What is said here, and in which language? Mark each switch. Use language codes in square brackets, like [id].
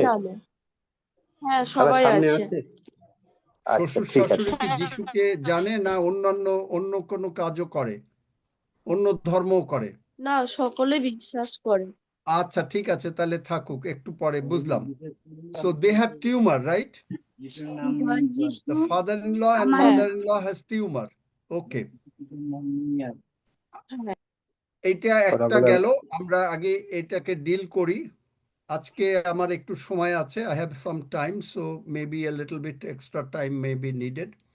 [bn] জানে, হ্যাঁ তারা সবাই সামনে আছে। আছে? আচ্ছা, শ্বশুর ঠিক আছে। শাশুড়ি কি যিশুকে জানে, না অন্য কোনো কাজও করে, অন্য ধর্মও করে? না, সকলে বিশ্বাস করে। আচ্ছা ঠিক আছে, তাহলে থাকুক, একটু পরে বুঝলাম। [en] So they have tumor, right? The father-in-law and mother-in-law has tumor. Okay. [bn] এইটা একটা গেল, আমরা আগে এটাকে ডিল করি। আজকে আমার একটু সময় আছে, [en] I have some time, so maybe a little bit extra time may be needed.